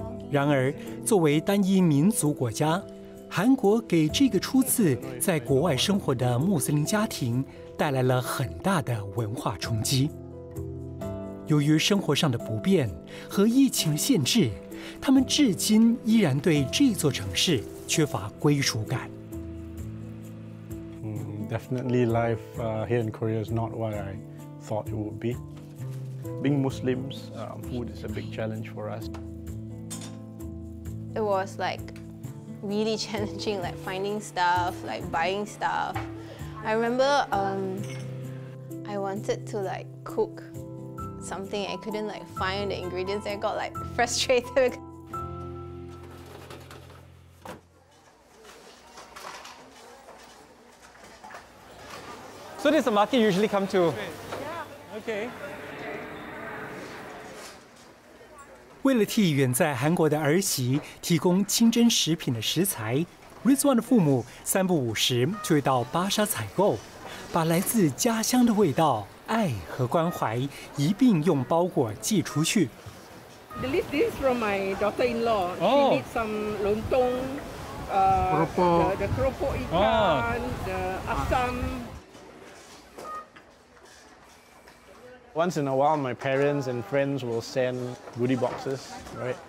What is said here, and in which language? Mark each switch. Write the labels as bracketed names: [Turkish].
[Chinese] 然而，作为单一民族国家，韩国给这个初次在国外生活的穆斯林家庭带来了很大的文化冲击。由于生活上的不便和疫情的限制，他们至今依然对这座城市缺乏归属感。 [English] Definitely life here in Korea is not what I thought it would be. Being Muslims, food is a big challenge for us. It was really challenging, finding stuff, buying stuff. I remember I wanted to cook something. I couldn't find the ingredients. I got frustrated. So this is the market you usually come to? Yeah. Okay. [Chinese] 为了替远在韩国的儿媳提供清真食品的食材 ，Rizwan 的父母3不5时就会到巴沙采购，把来自家乡的味道、爱和关怀一并用包裹寄出去。 [English] This is from my daughter-in-law. She needs some lontong the keropok ikan, the asam. Once in a while, my parents and friends will send goodie boxes, right?